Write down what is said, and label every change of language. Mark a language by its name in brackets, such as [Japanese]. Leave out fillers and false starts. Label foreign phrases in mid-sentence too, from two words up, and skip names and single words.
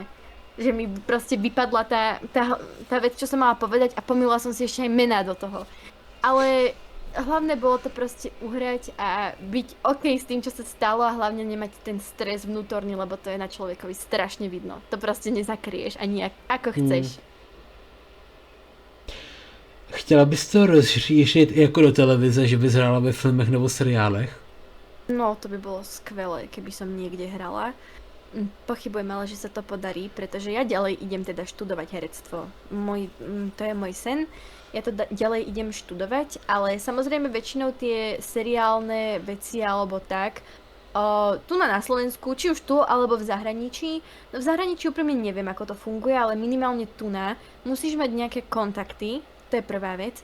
[Slovak] Že mi proste vypadla tá vec, čo som mala povedať a pomýlila som si ešte aj mená do toho. Ale hlavné bolo to proste uhrať a byť OK s tým, čo sa stalo a hlavne nemať ten stres vnútorný, lebo to je na človekovi strašne vidno. To proste nezakryješ ani ako chceš. [Czech] Chtěla bys to rozšířit i jako do televize, že bys hrála ve filmech nebo seriálech? [Slovak] No, to by bolo skvelé, keby som niekde hrala. Pochybujem ale, že sa to podarí, pretože ja ďalej idem teda študovať herectvo. To je môj sen. Ja to ďalej idem študovať, ale samozrejme väčšinou tie seriálne veci alebo tak, tu na Slovensku, či už tu alebo v zahraničí, no v zahraničí úprimne neviem, ako to funguje, ale minimálne tu musíš mať nejaké kontakty, to je prvá vec.